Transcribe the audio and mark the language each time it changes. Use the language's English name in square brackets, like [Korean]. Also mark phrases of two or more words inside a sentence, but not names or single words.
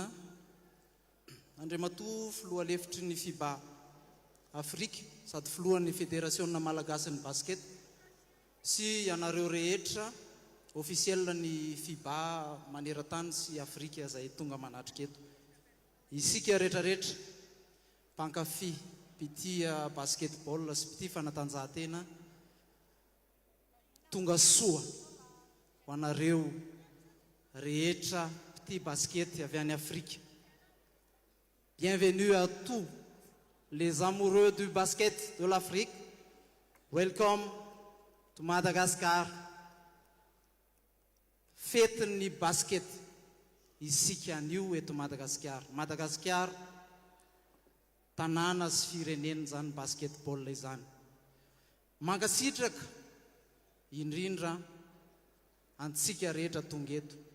[Malagasy] Andriamatoa filoha lefitry ny FIBA Afrique sady filohan'ny fédération malagasy ny basket sy ianareo rehetra officiel ny FIBA maneran-tany sy Afrique izay tonga manatrika eto. Isika rehetrarehetra mpankafy mpitia basketball sy mpitia fanatanjahantena tonga soa ho anareo rehetra mpitia basket avy any Afrique. [French] Bienvenue à tous les amoureux du basket de l'Afrique. [English] Welcome to Madagascar. [Malagasy] Fetin'ny basket isika anio eto Madagascar. Madagascar tanàna sy firenena zany basketball izany. Mankasitraka indrindra antsika rehetra tonga eto.